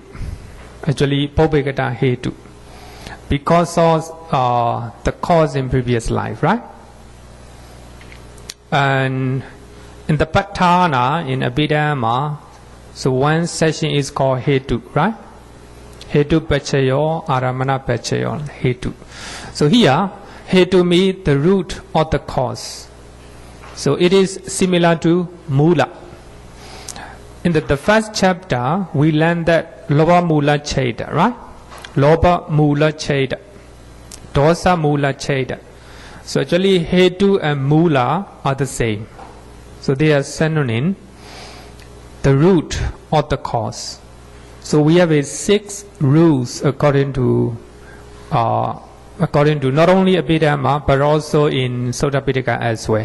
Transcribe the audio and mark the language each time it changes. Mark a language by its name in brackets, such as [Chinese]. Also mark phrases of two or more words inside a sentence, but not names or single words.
[Pali] Actually, Pobhegata Hetu. [English] Because of the cause in previous life, right? And in the Patthana, in Abhidhamma, so one section is called Hetu, right? [Pali] Hetu pachayo, aramana pachayo, Hetu. [English] So here, Hetu means the root or the cause. So it is similar to mula. In the first chapter, we learned that [Pali] lobha mula citta, [English] right? [Pali] Lobha mula citta, dosa mula citta. [English] So actually, Hetu and mula are the same. So they are synonym, the root or the cause. So we have 6 rules according to not only Abhidhamma but also in Sutta Pitaka as well.